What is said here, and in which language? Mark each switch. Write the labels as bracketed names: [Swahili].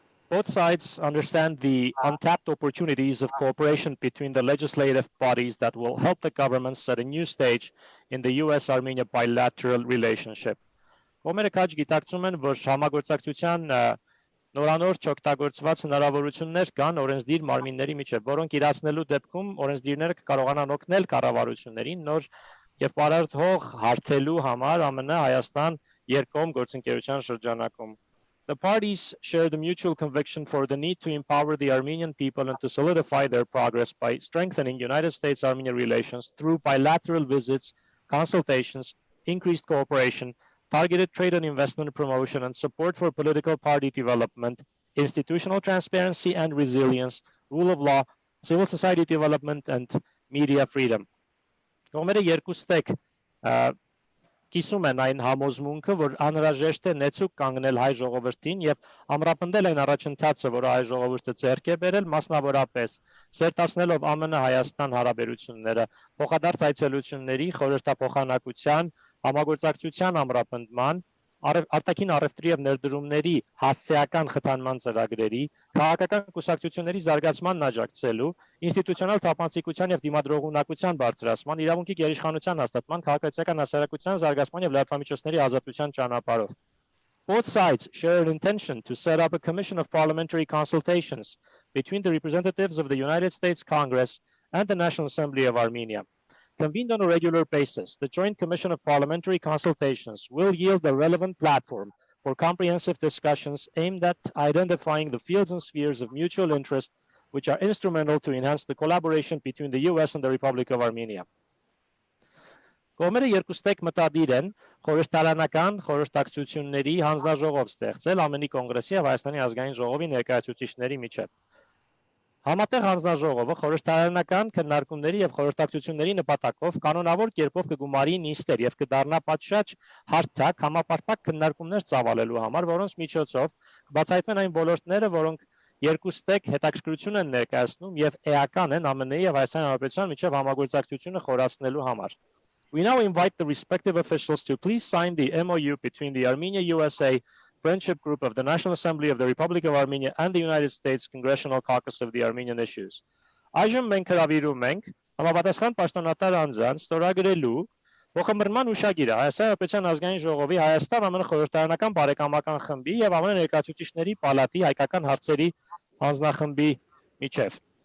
[English] Both sides understand the untapped opportunities of cooperation between the legislative bodies that will help the government set a new stage in the US-Armenia bilateral relationship. [Armenian] Կողմերը քաջ գիտակցում են, որ համագործակցության նորանոր չօգտագործված հնարավորություններ կան օրենսդիր մարմինների միջև, որոնք իրացնելու դեպքում օրենսդիրները կկարողանան օգնել կառավարություններին նոր եւ պարարտ հարթելու համար ԱՄՆ-Հայաստան երկկողմ գործընկերության շրջանակում. [English] The parties share the mutual conviction for the need to empower the Armenian people and to solidify their progress by strengthening United States-Armenia relations through bilateral visits, consultations, increased cooperation, targeted trade and investment promotion, and support for political party development, institutional transparency and resilience, rule of law, civil society development, and media freedom. [Armenian] Կողմերը երկուստեք կիսում են այն համոզմունքը, որ անհրաժեշտ է նեցուկ կանգնել հայ ժողովրդին եւ ամրապնդել այն առաջընթացը, որը հայ ժողովուրդը ձեռք է բերել, մասնավորապես սերտացնելով ԱՄՆ-Հայաստան հարաբերությունները, փոխադարձ այցելությունների, խորհրդափոխանակության, համագործակցության ամրապնդման, արտաքին առևտրի եւ ներդրումների հասցեական խթանման ծրագրերի, քաղաքական կուսակցությունների զարգացմանն աջակցելու, ինստիտուցիոնալ թափանցիկության եւ դիմադրողունակության բարձրացման, իրավունքի գերիշխանության հաստատման, քաղաքացիական հասարակության զարգացման եւ լրատվամիջոցների ազատության ճանապարհով. [English] Both sides share an intention to set up a commission of parliamentary consultations between the representatives of the United States Congress and the National Assembly of Armenia. Convened on a regular basis, the Joint Commission of Parliamentary Consultations will yield a relevant platform for comprehensive discussions aimed at identifying the fields and spheres of mutual interest which are instrumental to enhance the collaboration between the US and the Republic of Armenia. [Armenian] Կողմերը երկուստեք մտադիր են խորհրդարանական խորհրդակցությունների հանձնաժողով ստեղծել ԱՄՆ-ի Կոնգրեսի եւ Հայաստանի Ազգային ժողովի ներկայացուցիչների միջեւ։ Համատեղ հանձնաժողովը խորհրդարանական քննարկումների եւ խորհրդակցությունների նպատակով կանոնավոր կերպով կգումարի նիստեր եւ կդառնա պատշաճ հարթակ համապարփակ քննարկումներ ծավալելու համար, որոնց միջոցով կբացահայտվեն այն ոլորտները, որոնք երկուստեք հետաքրքրություն են ներկայացնում եւ էական են ԱՄՆ-ի եւ Հայաստանի Հանրապետության միջեւ համագործակցությունը խորացնելու համար. [English] We now invite the respective officials to please sign the MOU between the Armenia-USA Friendship Group of the National Assembly of the Republic of Armenia and the United States Congressional Caucus of the Armenian Issues. [Armenian] Այժմ մենք հրավիրում ենք համապատասխան պաշտոնատար անձանց ստորագրելու փոխըմբռնման հուշագիրը Հայաստանի Հանրապետության ազգային ժողովի Հայաստան-ԱՄՆ խորհրդարանական բարեկամական խմբի եւ ԱՄՆ Ներկայացուցիչների պալատի հայկական հարցերի հանձնախմբի միջեւ.